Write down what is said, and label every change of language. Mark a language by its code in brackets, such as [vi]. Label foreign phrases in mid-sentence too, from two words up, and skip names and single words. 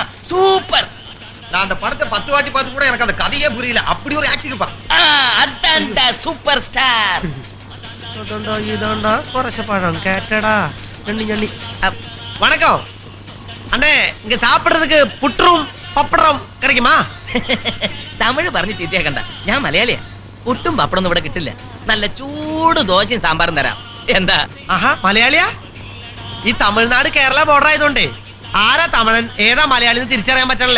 [ta] சூப்பர். நான் அந்த படத்தை 10 வாட்டி பார்த்து கூட எனக்கு அந்த கதையே புரியல. அப்படி ஒரு ஆக்டிங் பா. அதான் சூப்பர் ஸ்டார். இதாண்டா குறைச்ச பழம் கேட்டடா. வணக்கம் அண்ணே, இங்க சாப்பிடுறதுக்கு புற்றும் പപ്പടം கிடைக்குமா? [ml] തമിഴ് പറഞ്ഞ് ചീത്തയാക്കണ്ട, ഞാൻ മലയാളിയാ. പുട്ടും പപ്പടൊന്നും ഇവിടെ കിട്ടില്ല. നല്ല ചൂട് ദോശയും സാമ്പാറും തരാം. എന്താ? ആഹാ, മലയാളിയാ? ഈ തമിഴ്നാട് കേരള ബോർഡർ ആയതുകൊണ്ടേ ആരാ തമിഴൻ ഏതാ മലയാളി എന്ന് തിരിച്ചറിയാൻ പറ്റണില്ല.